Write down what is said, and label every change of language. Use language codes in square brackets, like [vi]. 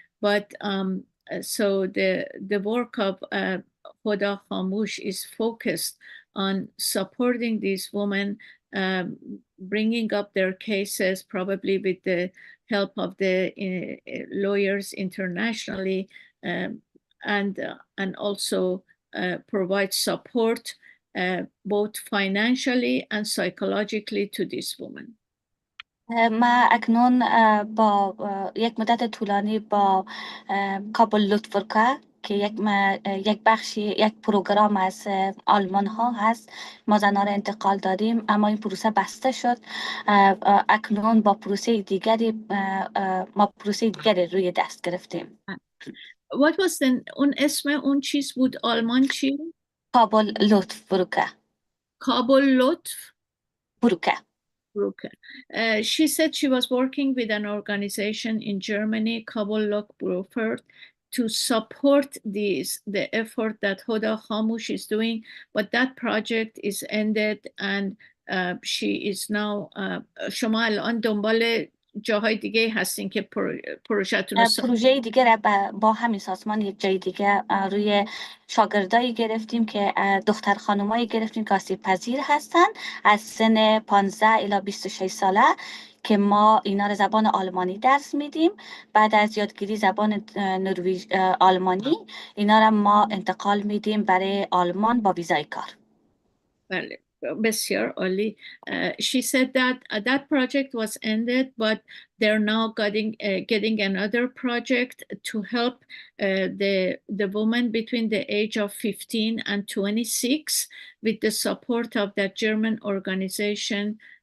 [en] But so the work of Hoda Khamush is focused on supporting these women, bringing up their cases, probably with the help of the lawyers internationally, and also provide support both financially and psychologically to these women. [fa] ما اکنون با یک مدت طولانی با کابل لطفرکه که یک بخشی یک پروگرام از آلمان ها هست. ما زنان را انتقال دادیم اما این پروسه بسته شد. اکنون با پروسه دیگری ما پروسه دیگری روی دست گرفتیم. [en] What was [fa] اون اسم اون چیز بود آلمان چی؟ کابل لطف بروکه. کابل لطف بروکه. [de] Brücke. [en] She said she was working with an organization in Germany, Kabul Lokbrufert, to support the effort that Hoda Khamush is doing, but that project is ended and she is now [fa] شما الان دنبال جاهای دیگه هستین که پروژه‌تون رو پروژه دیگه با همین سازمان یک جای دیگه روی شاگردایی گرفتیم که دختر خانمایی گرفتیم که آسیب پذیر هستن از سن 15 الی 26 ساله که ما اینا رو زبان آلمانی درس میدیم. بعد از یادگیری زبان آلمانی اینا رو ما انتقال میدیم برای آلمان با ویزای کار. بله بسیار عالی. [en] She said that that project was ended, but they're now getting another project to help the woman between the age of 15 and 26 with the support of that German organization.